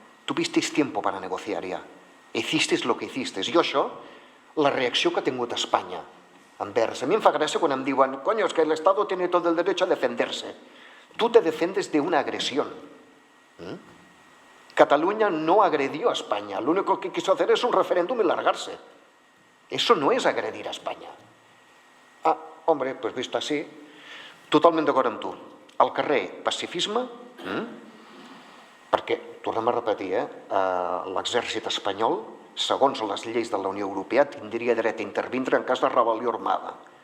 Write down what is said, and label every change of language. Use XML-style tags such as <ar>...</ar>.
<es>Tuvisteis tiempo para negociar ya. Hicisteis lo que hicisteis.</es> <ca>Jo això, la reacció que ha tingut Espanya envers. A mi em fa gràcia quan em diuen,</ca> <es>coño, es que el Estado tiene todo el derecho a defenderse. Tú te defiendes de una agresión. Cataluña no agredió a España. Lo único que quiso hacer es un referéndum y largarse. Eso no es agredir a España. Ah, hombre,</es> <ca>pues vist així, totalment d'acord amb tu. Al carrer, pacifisme, perquè, tornem a repetir, l'exèrcit espanyol, segons les lleis de la Unió Europea, tindria dret a intervindre en cas de rebel·lió armada.</ca>